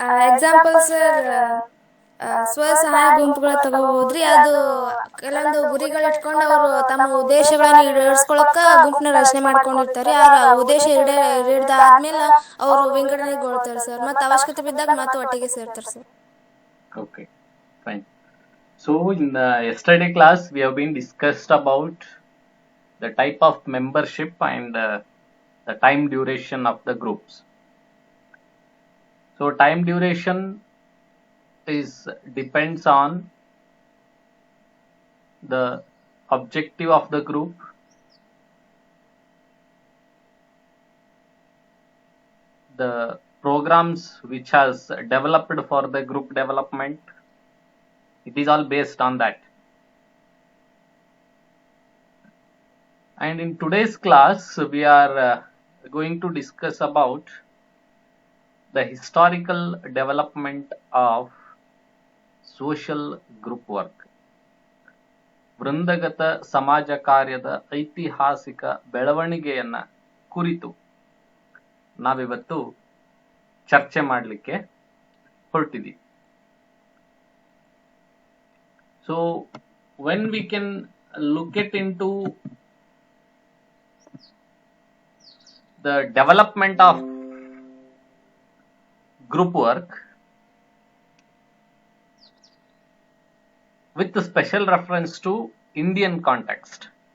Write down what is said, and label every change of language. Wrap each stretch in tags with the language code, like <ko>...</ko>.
<kn>Example sir, ಸ್ವಸಹಾಯ ಗುಂಪುಗಳ ತಗೋಬಹುದ್ರಿ. ಅದು ಕೆಲವೊಂದು ಗುರಿಗಳು ಇಟ್ಕೊಂಡು ಅವರು ತಮ್ಮ ಉದ್ದೇಶಗಳನ್ನ ಈಡೇರಿಸ್ಕೊಳಕ ಗುಂಪಿನ ರಚನೆ ಮಾಡ್ಕೊಂಡಿರ್ತಾರೆ. ಆ ಉದ್ದೇಶ ಈಡೇರಿದಾದ್ಮೇಲೆ ಅವರು ವಿಂಗಡಣೆಗೊಳ್ತಾರೆ ಸರ್. ಮತ್ತೆ ಅವಶ್ಯಕತೆ ಬಿದ್ದಾಗ ಮತ್ತೆ ಒಟ್ಟಿಗೆ ಸೇರ್ತಾರೆ sir.</kn> <en>Okay, fine. So in the yesterday class we have been discussed about the type of membership and the time duration of the groups. So time duration depends on the objective of the group, the programs which has developed for the group development. It is all based on that. And in today's class we are going to discuss about the historical development of social group work.</en> <kn>ವೃಂದಗತ ಸಮಾಜ ಕಾರ್ಯದ ಐತಿಹಾಸಿಕ ಬೆಳವಣಿಗೆಯನ್ನ ಕುರಿತು ನಾವಿವತ್ತು ಚರ್ಚೆ ಮಾಡಲಿಕ್ಕೆ ಹೊರಟಿದ್ದೀವಿ.</kn> <en>So when we can look it into the development of group work with special reference to Indian context.</en>